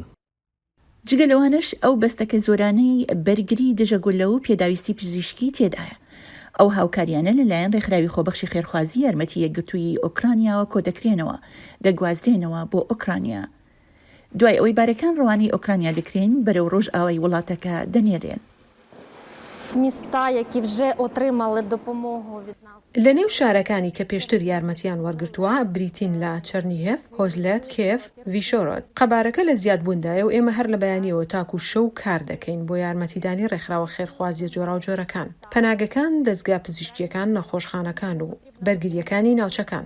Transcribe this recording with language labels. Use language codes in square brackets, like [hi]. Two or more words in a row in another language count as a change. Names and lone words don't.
[ckb] جگەلەوانش ئەو بەستەکە زۆرانەی بەرگری دژەگولە و پێداویستی پزیشکی تێدایە. ئەو هاوکاریانە لەلایەن ڕێکخراوی خۆبەخشی خێرخوازی یارمەتی یەکگرتووی ئۆکرانیاوە کۆ دەکرێنەوە دەگوازرێنەوە بۆ ئۆکرانیا. دوای ئەوەی بارەکان ڕەوانی ئۆکرانیا دەکرێن بەرەو ڕۆژ ئاوای وڵاتەکە دەنێرێن. [uk] Міста, які вже отримали допомогу від нас. [ckb] لە نێو شارەکانی کە پێشتر یارمەتیان وەرگرتووە بریتین لە چەرنیهێف، هۆزلێت، کێف، ڤیشۆرۆت. قەبارەکە لە زیادبووندایە و ئێمە هەر لە بەیانیەوە تاکو شەو کار دەکەین بۆ یارمەتیدانی ڕێکخراوە خێرخوازیە جۆراوجۆرەکان، پەناگەکان، دەستگا پزیشکیەکان، نەخۆشخانەکان و بەرگریەکانی ناوچەکان.